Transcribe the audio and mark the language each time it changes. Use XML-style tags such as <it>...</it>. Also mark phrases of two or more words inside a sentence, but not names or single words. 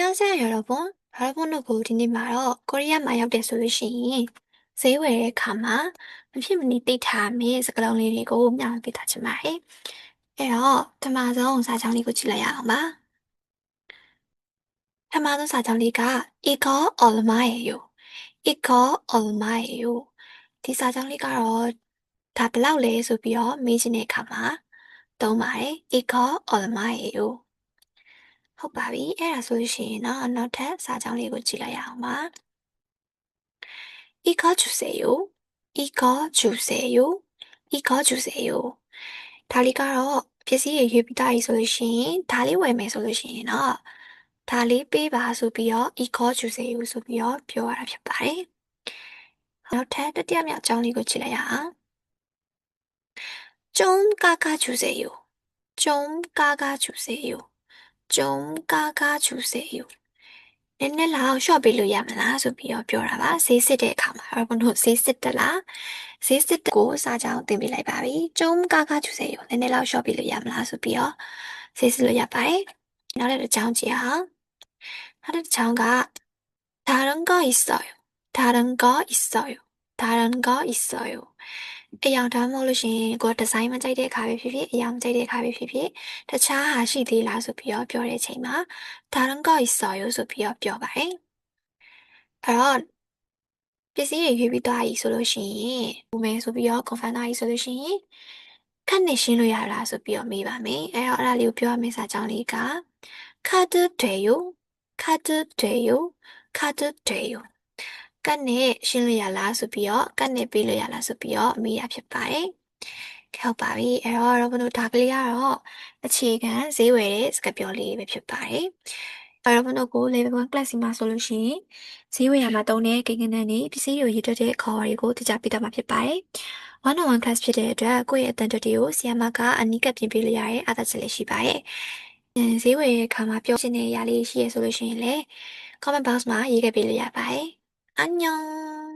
<my>여러분 တို့ဒီနေ့မှာတော့ကိုရီးယားမှာရောက်တယ်ဆိုလို့ရှိရင်ဈေးဝယ်တဲ့အခါမှာမဖြစ်မနေသိထားမယ့်စကားလုံးလေးတွေကိုမျှဝေပေးထားချင်ပါတယ်။အဲ့တော့ပထမဆုံးစာကြောင်းလေးကိုကြည့်လိုက်ရအောင်ပါ။ပထမဆုံးစာကြောင်းလေးက</my> <ko>이거 얼마예요? 이거 얼마예요?</ko> <my>ဒီစာကြောင်းလေးကတော့ဒါဘယ်လောက်လဲဆိုပြီးတော့မေးချင်တဲ့အခါမှာသုံးပါတယ်။</my> <ko>이거 얼마예요?</ko> <my>ဟုတ်ပါပြီ။အဲ့ဒါဆိုလို့ရှိရင်တော့နောက်ထပ်စာကြောင်းလေးကိုကြည့်လိုက်ရအောင်ပါ။</my> <ko>이거 주세요. 이거 주세요. 이거 주세요.</ko> <my>ဒါလေးကတော့ပစ္စည်းတွေရွေးပြီးသားပြီဆိုလို့ရှိရင်ဒါလေးဝယ်မယ်ဆိုလို့ရှိရင်တော့ဒါလေးပေးပါဆိုပြီးတော့</my> <ko>이거 주세요</ko> <my>ဆိုပြီးတော့ပြောရတာဖြစ်ပါတယ်။နောက်ထပ်တတိယမြောက်အကြောင်းလေးကိုကြည့်လိုက်ရအောင်။</my> <ko>좀 깎아주세요. 좀 깎아주세요. 좀 깎아주세요.</ko> <my>နည်းနည်းလောက်ရှော့ပေးလို့ရမလားဆိုပြီးတော့ပြောတာပါဈေးစစ်တဲ့အခါမှာ 여러분တို့ဈေးစစ်တလားဈေးစစ်ကိုစာကြောင်းသင်ပေးလိုက်ပါပြီ</my> <ko>좀 깎아주세요</ko> <my>နည်းနည်းလောက်ရှော့ပေးလို့ရမလားဆိုပြီးတော့ဈေးစစ်လို့ရပါတယ်နောက်တစ်ကြောင်းကြည့်အောင်နောက်တစ်ကြောင်းက</my> <ko>다른 거 있어요 다른 거 있어요 다른 거 있어요</ko> <my>အယောင်ဒါမှမဟုတ်လို့ရှိရင်ကိုယ်ဒီဇိုင်းမကြိုက်တဲ့အခါပဲဖြစ်ဖြစ်အယောင်မကြိုက်တဲ့အခါပဲဖြစ်ဖြစ်တခြားဟာရှိသေးလားဆိုပြီးတော့ပြောတဲ့အချိန်မှာ</my> <ko>다른 거 있어요</ko> <my>ဆိုပြီးတော့ပြောပါတယ်အဲ့တော့ပစ္စည်းတွေရွေးပြီး သွားပြီဆိုလို့ရှိရင်ဘူမယ်ဆိုပြီးတော့ confirm သွားပြီဆိုလို့ရှိရင်ခက်နေရှင်းလို့ရလားဆိုပြီးတော့မေးပါမယ်အဲ့တော့အဲ့ဒါလေးကိုပြောရမယ့်စာကြောင်းလေးက 카드</my> <ko>돼요 카드 돼요 카드 돼요</ko> <my>ကတ်နဲ့ရှင်းလို့ရလားဆိုပြီးတော့ကတ်နဲ့ပေးလို့ရလားဆိုပြီးတော့အမေးရဖြစ်ပါတယ်ဟုတ် ပါပြီအဲ့တော့ 여러분တို့ဒါကလေးကတော့အခြေခံဈေးဝယ်တဲ့စကားပြောလေးပဲဖြစ်ပါတယ်여러분တို့ကို</my> <en>level 1 class</en> <my>မှာဆိုလို့ရှိရင်ဈေးဝယ်ရမှာတုံးတဲ့ကိန်းဂဏန်းတွေပစ္စည်းတွေရည်တွက်တဲ့ခေါ်ဝေါ်တွေကိုသိကြပေးတော့မှာဖြစ်ပါတယ်</my> <en>1-on-1 class</en> <my>ဖြစ်တဲ့အတွက်ကိုယ့်ရဲ့အတန်တွေကိုဆီယမကအနီးကပ်ပြင်ပေးလို့ရတဲ့အားသာချက်လေးရှိပါတယ်ဈေးဝယ်တဲ့အခါမှာပြောချင်တဲ့အရာလေးရှိရဆိုလို့ရှိရင်လည်း</my> <en>comment box</en> <my>မှာရေးခဲ့ပေးလို့ရပါတယ်안녕</my>